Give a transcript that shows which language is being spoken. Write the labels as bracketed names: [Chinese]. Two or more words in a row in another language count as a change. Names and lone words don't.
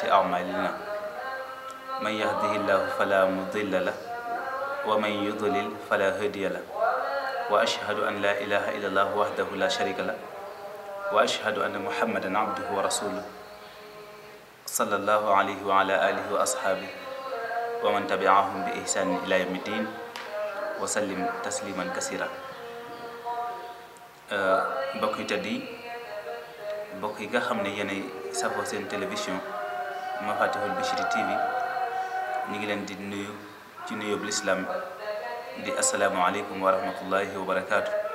[Arabic] أعمالنا من يهده الله فلا مضل له ومن يضلل فلا هادي له وأشهد أن لا إله إلا الله وحده لا شريك له وأشهد أن محمدا عبده ورسوله صلى الله عليه وعلى آله وأصحابه ومن تبعهم بإحسان إلى يوم الدين وسلم تسليما كثيرا. [Wolof] mbokk yi tedd yi mbokk yi nga xam ne yéenay safoo seen télévision Mafatihul Bichri TV ñu ngi leen di nuyu ci nuyoobu lislaam di [Arabic] السلام عليكم ورحمة الله وبركاته.